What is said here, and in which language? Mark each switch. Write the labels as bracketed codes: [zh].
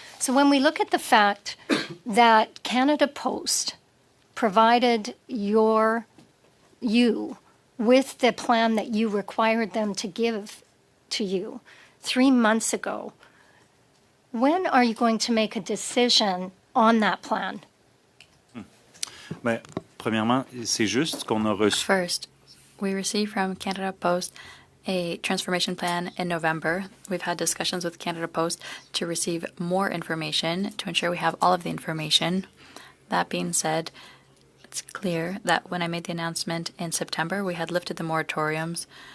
[en] So when we look at the fact that Canada Post provided you with the plan that you required them to give to you 3 months ago, when are you going to make a decision on that plan? [fr] Ben, premièrement, c'est juste qu'on a reçu. [en] First, we received from Canada Post a transformation plan in November. We've had discussions with Canada Post to receive more information to ensure we have all of the information. That being said, it's clear that when I made the announcement in September, we had lifted the moratoriums